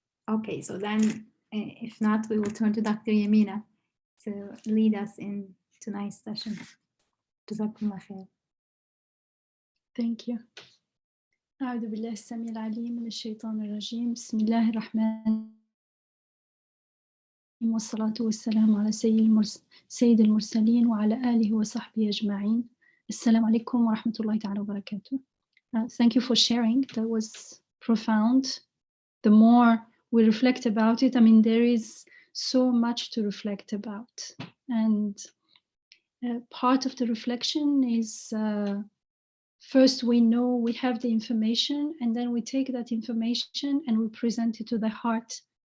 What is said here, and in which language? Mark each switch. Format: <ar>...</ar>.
<en>Okay, so then if not, we will turn to Dr. Yamina to lead us in tonight's session. Jazakumullah khair. Thank you.</en> <ar>أعوذ بالله السميع العليم من الشيطان الرجيم. بسم الله الرحمن الرحيم والصلاة والسلام على سيد المرسلين وعلى آله وصحبه أجمعين. السلام عليكم ورحمة الله تعالى وبركاته.</ar> <en>Thank you for sharing. That was profound. The more we reflect about it, I mean, there is so much to reflect about. And part of the reflection is first, we know we have the information, and then we take that information and we present it to the heart.</en>